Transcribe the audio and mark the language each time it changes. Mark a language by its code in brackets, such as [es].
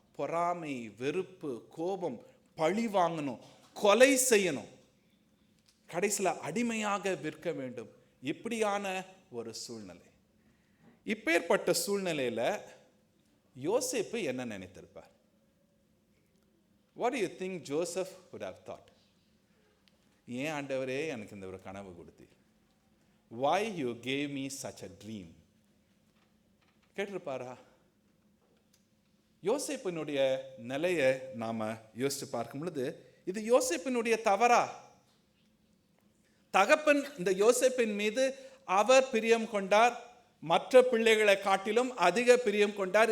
[ta] பொறாமை, வெறுப்பு, கோபம், பழி வாங்கணும், கொலை செய்யணும், கடைசியில் அடிமையாக விற்க வேண்டும். இப்படியான ஒரு சூழ்நிலை. இப்பேற்பட்ட சூழ்நிலையில யோசேப்பு என்ன நினைத்திருப்பார்? [en] What do you think Joseph would have thought? [ta] ஏன் ஆண்டவரே எனக்கு இந்த ஒரு கனவு கொடுத்தீர்? [en] Why you gave me such a dream? [ta] கேட்டிருப்பாரா? யோசேப்பினுடைய நிலையை நாம யோசிச்சு பார்க்கும் பொழுது இது யோசேப்பினுடைய தவறா? தகப்பன் இந்த யோசேப்பின் மீது அவர் பிரியம் கொண்டார், மற்ற பிள்ளைகளை காட்டிலும் அதிக பிரியம் கொண்டார்.